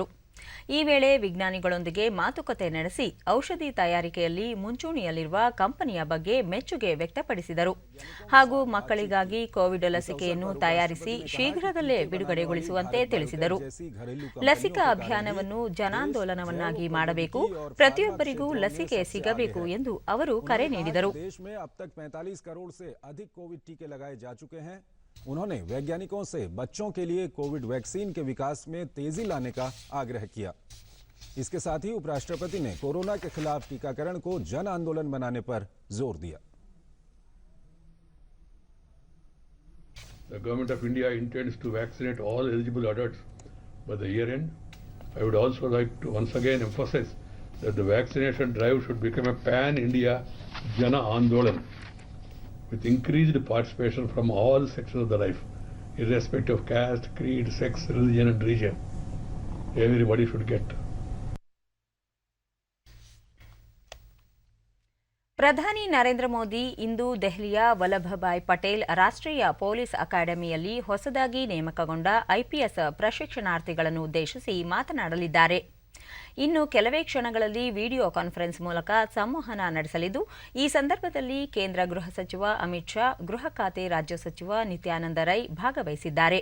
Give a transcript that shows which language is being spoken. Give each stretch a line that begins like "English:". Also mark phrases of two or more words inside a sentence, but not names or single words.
Kannada: ಈ ವೇಳೆ ವಿಜ್ಞಾನಿಗಳೊಂದಿಗೆ ಮಾತುಕತೆ ನಡೆಸಿ ಔಷಧಿ ತಯಾರಿಕೆಯಲ್ಲಿ ಮುಂಚೂಣಿಯಲ್ಲಿರುವ ಕಂಪನಿಯ ಬಗ್ಗೆ ಮೆಚ್ಚುಗೆ ವ್ಯಕ್ತಪಡಿಸಿದರು ಹಾಗೂ ಮಕ್ಕಳಿಗಾಗಿ ಕೋವಿಡ್ ಲಸಿಕೆಯನ್ನು ತಯಾರಿಸಿ ಶೀಘ್ರದಲ್ಲೇ ಬಿಡುಗಡೆಗೊಳಿಸುವಂತೆ ತಿಳಿಸಿದರು. ಲಸಿಕಾ ಅಭಿಯಾನವನ್ನು ಜನಾಂದೋಲನವನ್ನಾಗಿ ಮಾಡಬೇಕು, ಪ್ರತಿಯೊಬ್ಬರಿಗೂ ಲಸಿಕೆ ಸಿಗಬೇಕು ಎಂದು ಅವರು ಕರೆ ನೀಡಿದರು.
Hindi: उन्होंने वैज्ञानिकों से बच्चों के लिए कोविड वैक्सीन के विकास में तेजी लाने का आग्रह किया. इसके साथ ही उपराष्ट्रपति ने कोरोना के खिलाफ टीकाकरण को जन आंदोलन बनाने पर जोर दिया.
English: The government of India intends to vaccinate all eligible adults by the year end. I would also like to once again emphasize that the vaccination drive should become a pan-India
Hindi: जन आंदोलन,
English: with increased participation from all sections of the life, irrespective of caste, creed, sex, religion and region. Everybody should get.
Kannada: ಪ್ರಧಾನಿ ನರೇಂದ್ರ ಮೋದಿ ಇಂದು ದೆಹಲಿಯ ವಲ್ಲಭಭಾಯ್ ಪಟೇಲ್ ರಾಷ್ಟ್ರೀಯ ಪೊಲೀಸ್ ಅಕಾಡೆಮಿಯಲ್ಲಿ ಹೊಸದಾಗಿ ನೇಮಕಗೊಂಡ ಐಪಿಎಸ್ ಪ್ರಶಿಕ್ಷಣಾರ್ಥಿಗಳನ್ನು ಉದ್ದೇಶಿಸಿ ಮಾತನಾಡಲಿದ್ದಾರೆ. ಇನ್ನು ಕೆಲವೇ ಕ್ಷಣಗಳಲ್ಲಿ
English: video conference
Kannada: ಮೂಲಕ ಸಂವಹನ ನಡೆಸಲಿದ್ದು, ಈ ಸಂದರ್ಭದಲ್ಲಿ ಕೇಂದ್ರ ಗೃಹ ಸಚಿವ ಅಮಿತ್ ಶಾ, ಗೃಹ ಖಾತೆ ರಾಜ್ಯ ಸಚಿವ ನಿತ್ಯಾನಂದ ರೈ ಭಾಗವಹಿಸಿದ್ದಾರೆ.